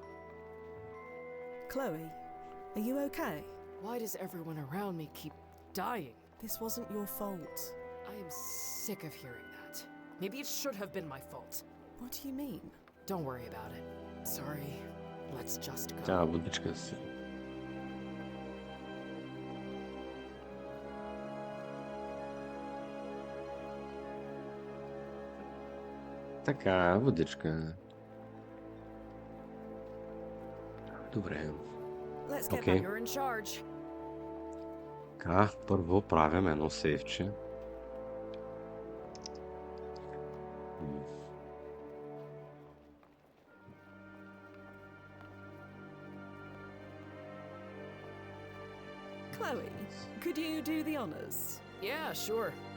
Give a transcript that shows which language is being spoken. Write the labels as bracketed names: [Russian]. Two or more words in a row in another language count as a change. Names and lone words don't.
[English] Chloe, are you okay? Why does everyone around me keep dying? This wasn't your fault. I am sick of hearing that. Maybe it should have been my fault. What do you mean? Don't worry about it. Sorry. Let's just go. [Bulgarian] Тя водичка си. Така, водичка. Добре. [English] Let's get Okay. back. You're in charge. [Bulgarian] Така, първо правим едно сейвче. [English] Chloe, could you do the honors? Yeah, sure.